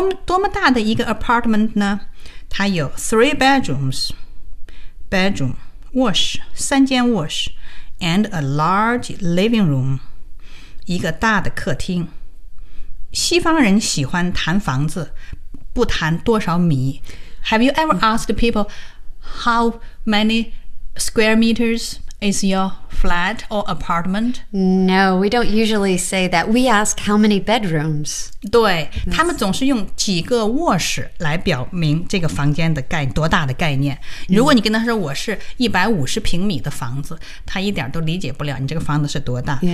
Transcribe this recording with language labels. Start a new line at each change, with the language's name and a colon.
Chinese: 多么大的一个 apartment 呢？它有 3 bedrooms, bedroom, 卧室，三间卧室， and a large living room, 一个大的客厅。西方人喜欢谈房子，不谈多少米。
English: Have you ever asked people how many square meters is your flat or apartment? No, we don't usually say that. We ask how many bedrooms.
Chinese: 对，他们总是用几个卧室来表明这个房间的概多大的概念。如果你跟他说我是150平米的房子，他一点都理解不了你这个房子是多大。